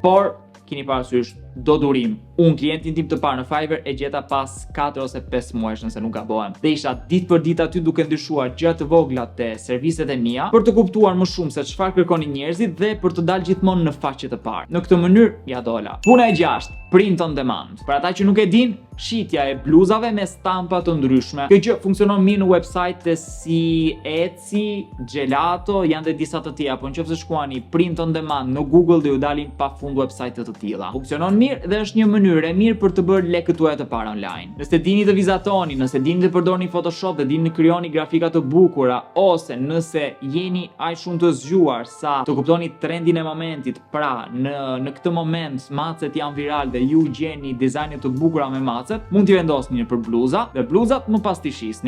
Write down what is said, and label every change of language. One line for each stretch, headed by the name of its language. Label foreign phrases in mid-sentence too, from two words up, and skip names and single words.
Albanian: Por keni parasysh, do durim. Unë klientin tim të parë në Fiverr e gjeta pas 4 ose 5 muajsh nëse nuk gabohem. Dhe isha ditë për ditë aty duke ndryshuar gjëra të vogla te serviset e mia për të kuptuar më shumë se çfarë kërkonin njerëzit dhe për të dalë gjithmonë në faqe të parë. Në këtë mënyrë ja dola. Puna e 6,
English: print on demand.
Albanian: Për ata që nuk e din, shitja e bluzave me stampa të ndryshme. Kjo gjë funksionon mirë në website si Etsy, Gelato, janë dhe disa të tjera, por nëse shkruani
English: print on demand
Albanian: në Google do ju dalin pafund website të tilla. Funksionon mirë dhe është një mënyrë e mirë për të bërë lekët tuaja të para online. Nëse dini të vizatoni, nëse dini të përdorni Photoshop dhe dini të krijoni grafika të bukura, ose nëse jeni aq shumë të zgjuar sa të kuptoni trendin e momentit, pra në këtë moment macet janë viral dhe ju gjeni dizajne të bukura me macet, mund t'i vendosni për bluza dhe bluzat më pas t'i shisni.